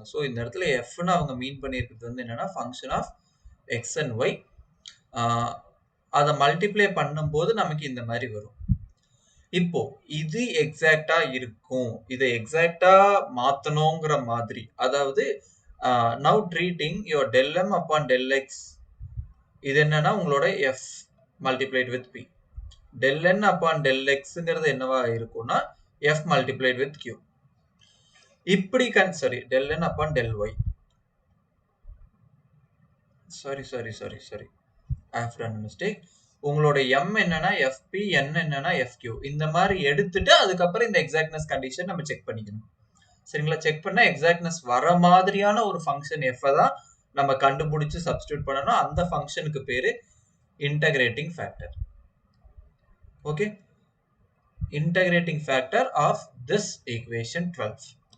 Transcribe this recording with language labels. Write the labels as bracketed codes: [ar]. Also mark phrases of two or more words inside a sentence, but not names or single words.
[ta] ஸோ இந்த இடத்துல f-ன்னு அவங்க மீன் பண்ணியிருக்கிறது வந்து என்னன்னா [en] function of x and y. [ta] அதை மல்டிப்ளை பண்ணும்போது நமக்கு இந்த மாதிரி வரும். இப்போ இது எக்ஸாக்டா இருக்கும், இதை எக்ஸாக்டா மாத்தணுங்கிற மாதிரி, அதாவது [en] now treating your del m/del x, [ta] இது என்னன்னா உங்களோட [en] f multiplied with p. del n/del x [ta] ங்கிறது என்னவா இருக்கும்னா [en] f multiplied with q. [ta] இப்படி [en] del n/del y. sorry I have done a mistake. [ta] உங்களோட m என்னன்னா fp, n என்னன்னா fq. இந்த மாதிரி எடுத்துட்டு அதுக்கப்புறம் இந்த [en] exactness condition [ta] நம்ம செக் பண்ணிக்கணும். சரிங்களா? செக் பண்ணா எக்ஸாக்ட்னஸ் வர மாதிரியான ஒரு ஃபங்க்ஷன் f தான் நம்ம கண்டுபிடிச்சு சப்ஸ்டிட்யூட் பண்ணணும். அந்த ஃபங்க்ஷனுக்கு பேரு [en] integrating factor. [ta] ஓகே, [en] integrating factor of this equation [ta] 12.